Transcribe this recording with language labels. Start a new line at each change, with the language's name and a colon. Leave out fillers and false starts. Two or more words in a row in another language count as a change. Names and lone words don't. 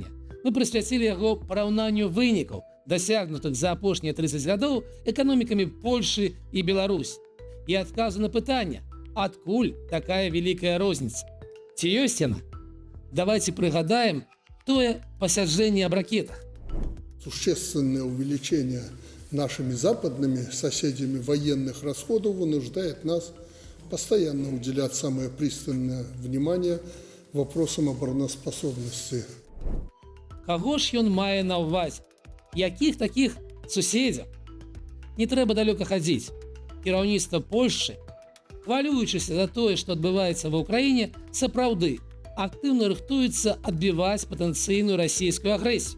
Belarusian: Мы прысвяцілі яго параўнанню вынікаў, дасягнутых за апошнія 30 гадоў эканомікамі Польшы і Беларусь. І адказу на пытанне, адкуль такая вялікая розніца? Ці ёсць яна? Давайте прыгадаем тое пасяджэнне аб ракетах.
Russian: Существенное увеличение нашими западными соседями военных расходов вынуждает нас постоянно уделять самое пристальное внимание вопросам обороноспособности.
Belarusian: Каго ж ён мае на ўвазе? Якіх такіх суседзяў? Не трэба далёка хадзіць. Кіраўніцтва Польшчы, хвалюючыся за тое, што адбываецца ва ўкраіне, сапраўды актыўна рыхтуецца адбіваць патэнцыйную расійскую агрэсію.